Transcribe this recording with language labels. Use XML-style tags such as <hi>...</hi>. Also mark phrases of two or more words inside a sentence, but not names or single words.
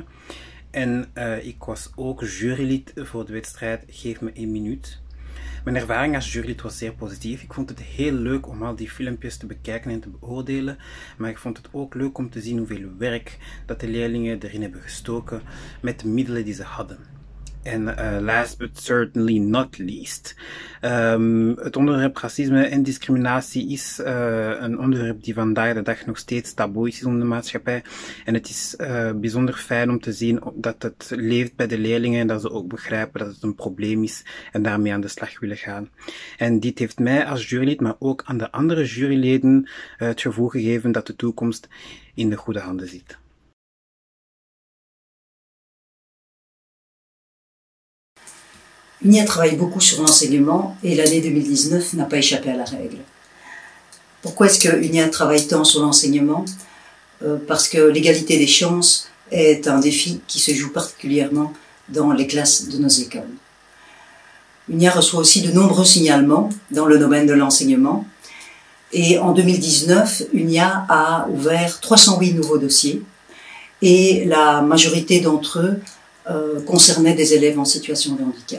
<nl>En ik was ook jurylid voor de wedstrijd Geef me 1 minuut. Mijn ervaring als jurylid was zeer positief. Ik vond het heel leuk om al die filmpjes te bekijken en te beoordelen. Maar ik vond het ook leuk om te zien hoeveel werk dat de leerlingen erin hebben gestoken met de middelen die ze hadden.</nl> <en>En last but certainly not least,</en> <nl>het onderwerp racisme en discriminatie is een onderwerp die vandaag de dag nog steeds taboe is in de maatschappij. En het is bijzonder fijn om te zien dat het leeft bij de leerlingen en dat ze ook begrijpen dat het een probleem is en daarmee aan de slag willen gaan. En dit heeft mij als jurylid, maar ook aan de andere juryleden het gevoel gegeven dat de toekomst in de goede handen zit.</nl> <fr>UNIA travaille beaucoup sur l'enseignement et l'année 2019 n'a pas échappé à la règle. Pourquoi est-ce que UNIA travaille tant sur l'enseignement? Parce que l'égalité des chances est un défi qui se joue particulièrement dans les classes de nos écoles. UNIA reçoit aussi de nombreux signalements dans le domaine de l'enseignement et en 2019, UNIA a ouvert 308 nouveaux dossiers et la majorité d'entre eux concernaient des élèves en situation de handicap.</fr>